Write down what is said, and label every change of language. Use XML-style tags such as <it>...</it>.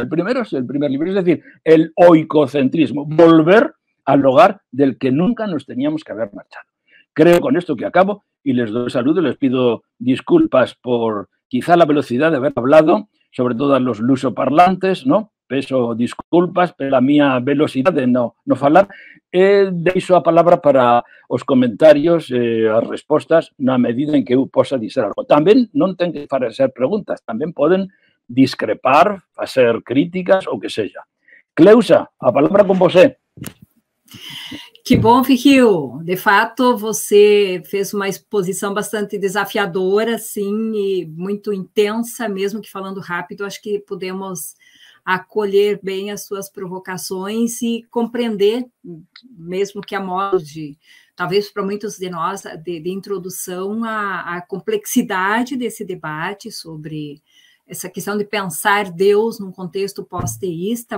<es>El primero es el primer libro, es decir, el oicocentrismo. Volver al hogar del que nunca nos teníamos que haber marchado. Creo con esto que acabo y les doy saludo. Les pido disculpas por quizá la velocidad de haber hablado, sobre todo a los lusoparlantes, ¿no?</es> <gl>Peço disculpas pela miña velocidade de non falar. Deixo a palabra para os comentarios, as respostas, na medida en que eu posa dizer algo. Tamén non ten que facer preguntas, tamén poden discrepar, facer críticas, ou que seja.</gl> <pt>Cleusa, a palavra con você. Que bom, Virgil. De fato, você fez uma exposição bastante desafiadora, sim, e muito intensa, mesmo que falando rápido. Acho que podemos acolher bem as suas provocações e compreender, mesmo que a modo de, talvez para muitos de nós, de introdução, a complexidade desse debate sobre essa questão de pensar Deus num contexto pós-teísta.</pt>